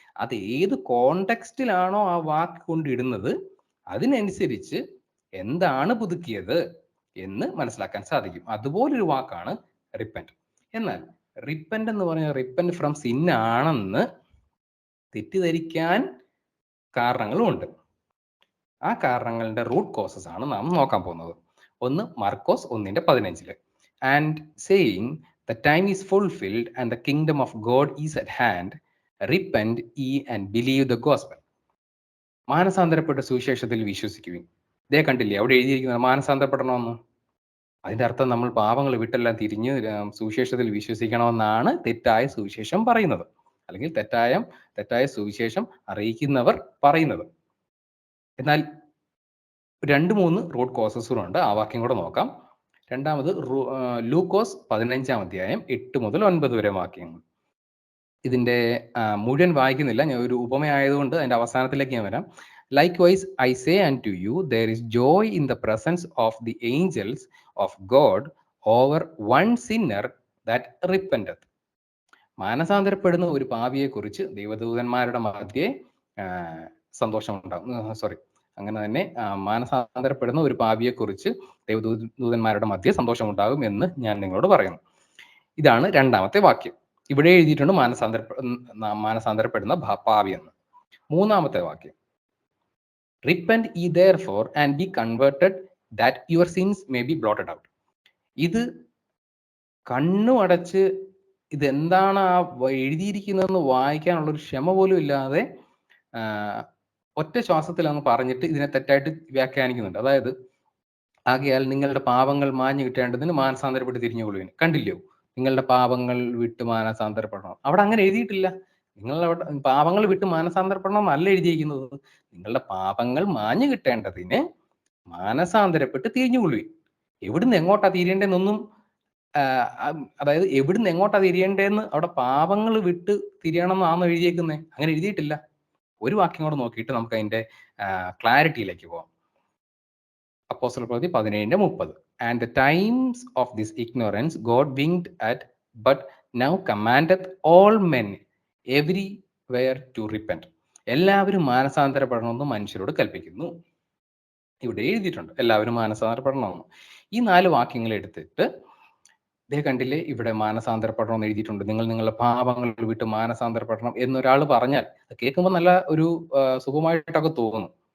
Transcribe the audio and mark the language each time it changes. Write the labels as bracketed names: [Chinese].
[Malayalam] അത് ഏത് കോണ്ടെക്സ്റ്റിലാണോ ആ വാക്ക് കൊണ്ടിടുന്നത് അതിനനുസരിച്ച് എന്താണ് പുതുക്കിയത് എന്ന് മനസ്സിലാക്കാൻ സാധിക്കും. അതുപോലൊരു വാക്കാണ് റിപ്പന്റ്. എന്നാൽ റിപ്പന്റ് എന്ന് പറഞ്ഞാൽ [English] repent from sin [Malayalam] ആണെന്ന് തെറ്റിദ്ധരിക്കാൻ കാരണങ്ങളുമുണ്ട്. ആ കാരണങ്ങളുടെ റൂട്ട് കോസസ് ആണ് നാം നോക്കാൻ പോകുന്നത്. ഒന്ന് [English] Markose 1:15 and saying the time is fulfilled and the kingdom of God is at hand, repent ye and believe the gospel. [Malayalam] മാനസാന്തരപ്പെട്ട സുവിശേഷത്തിൽ വിശ്വസിക്കുവിൻ. ഇതേ കണ്ടില്ലേ അവിടെ എഴുതിയിരിക്കുന്നത് മാനസാന്തരപ്പെടണമെന്ന്. അതിന്റെ അർത്ഥം നമ്മൾ പാപങ്ങൾ വിട്ടെല്ലാം തിരിഞ്ഞ് സുവിശേഷത്തിൽ വിശ്വസിക്കണമെന്നാണ് തെറ്റായ സുവിശേഷം പറയുന്നത്. അല്ലെങ്കിൽ തെറ്റായ സുവിശേഷം അറിയിക്കുന്നവർ പറയുന്നത്. എന്നാൽ 2, 3 റൂട്ട് കോസസും ഉണ്ട്. ആ വാക്യം കൂടെ നോക്കാം. രണ്ടാമത് ലൂക്കോസ് 15-ാം അധ്യായം 8 മുതൽ 9 വരെ വാക്യങ്ങൾ. ഇതിന്റെ മുഴുവൻ വായിക്കുന്നില്ല. ഞാൻ ഒരു ഉപമയായതുകൊണ്ട് അതിന്റെ അവസാനത്തിലേക്ക് ഞാൻ വരാം. [English] Likewise, I say unto you, there is joy in the presence of the angels of God over one sinner that repenteth. [Malayalam] മാനസാന്തരപ്പെടുന്ന ഒരു പാപിയെക്കുറിച്ച് ദൈവദൂതന്മാരുടെ മധ്യേ സന്തോഷമുണ്ടാകും. അങ്ങനെ തന്നെ മാനസാന്തരപ്പെടുന്ന ഒരു പാപിയെക്കുറിച്ച് ദൈവദൂതന്മാരുടെ മധ്യേ സന്തോഷമുണ്ടാകും എന്ന് ഞാൻ നിങ്ങളോട് പറയുന്നു. ഇതാണ് രണ്ടാമത്തെ വാക്യം. ഇവിടെ എഴുതിയിട്ടുണ്ട് മാനസാന്തരപ്പെടുന്ന പാപി എന്ന്. മൂന്നാമത്തെ വാക്യം, [English] Repent ye therefore and be converted that your sins may be blotted out. [Malayalam] ഇത് കണ്ണു അടച്ച് ഇതെന്താണ് ആ എഴുതിയിരിക്കുന്നതെന്ന് വായിക്കാനുള്ള ഒരു ക്ഷമ പോലും ഇല്ലാതെ ഒറ്റ ശ്വാസത്തിൽ അങ്ങ് പറഞ്ഞിട്ട് ഇതിനെ തെറ്റായിട്ട് വ്യാഖ്യാനിക്കുന്നുണ്ട്. അതായത്, ആകയാൽ നിങ്ങളുടെ പാപങ്ങൾ മാഞ്ഞു കിട്ടേണ്ടതിന് മാനസാന്തരപ്പെട്ട് തിരിഞ്ഞുകൊള്ളുവിൻ. കണ്ടില്ലയോ, നിങ്ങളുടെ പാപങ്ങൾ വിട്ട് മാനസാന്തരപ്പെടണം. അവിടെ അങ്ങനെ എഴുതിയിട്ടില്ല. നിങ്ങളവിടെ പാപങ്ങൾ വിട്ട് മാനസാന്തരപ്പെടണം എന്നല്ല എഴുതിയിരിക്കുന്നത്. നിങ്ങളുടെ പാപങ്ങൾ മാഞ്ഞു കിട്ടേണ്ടതിന് മാനസാന്തരപ്പെട്ട് തിരിഞ്ഞുകൊള്ളുവിൻ. എവിടുന്ന് എങ്ങോട്ടാ തിരിയേണ്ടതെന്നൊന്നും അതായത് എവിടുന്ന് എങ്ങോട്ടാ തിരിയേണ്ടതെന്ന് അവിടെ പാപങ്ങൾ വിട്ട് തിരിയണം എന്നാണോ എഴുതിയേക്കുന്നത്? അങ്ങനെ എഴുതിയിട്ടില്ല. ഒരു വാക്യം കൂടെ നോക്കിയിട്ട് നമുക്ക് അതിന്റെ ക്ലാരിറ്റിയിലേക്ക് പോവാം. അപ്പോസ്തല പ്രവൃത്തി 17:30. [English] And the times of this ignorance God winked at, but now commandeth all men everywhere to repent. [Malayalam] എല്ലാവരും മാനസാന്തരപ്പെടണമെന്ന് മനുഷ്യരോട് കൽപ്പിക്കുന്നു. ഇവിടെ എഴുതിയിട്ടുണ്ട് എല്ലാവരും മാനസാന്തരപ്പെടണമെന്ന്. ഈ 4 വാക്യങ്ങൾ എടുത്തിട്ട് കണ്ടില്ലേ, ഇവിടെ മാനസാന്തരപ്പെടണമെന്ന് എഴുതിയിട്ടുണ്ട്. നിങ്ങൾ നിങ്ങളുടെ പാപങ്ങൾ വിട്ട് മാനസാന്തരപ്പെടണം എന്നൊരാൾ പറഞ്ഞാൽ കേൾക്കുമ്പോൾ നല്ല ഒരു സുഖമായിട്ടൊക്കെ തോന്നും.